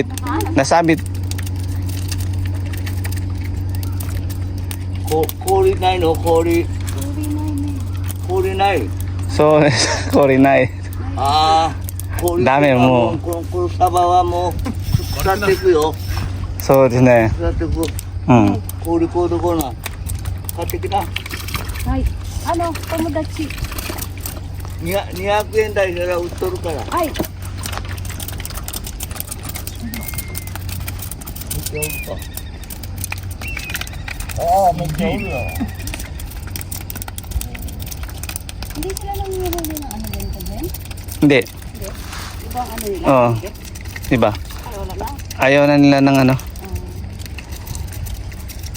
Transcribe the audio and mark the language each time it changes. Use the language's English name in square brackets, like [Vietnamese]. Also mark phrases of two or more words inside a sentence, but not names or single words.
[Filipino] Nasabit. [Japanese] 氷ないの氷ない [Filipino] So, sorry na eh. [Japanese] ああ氷ダメもうこのサバはもう使っていくよ So,ですね。使っていくうん。氷こうどこな買ってきなはい。友達。 200円台から売っとるからはい。めっちゃおるかああめっちゃおるよ [Filipino] Hindi sila nangyayari ng ano ganito, Glenn? Hindi. Ibang ano nila? Oo. Diba? Ay, wala na. Ayaw na nila ng ano.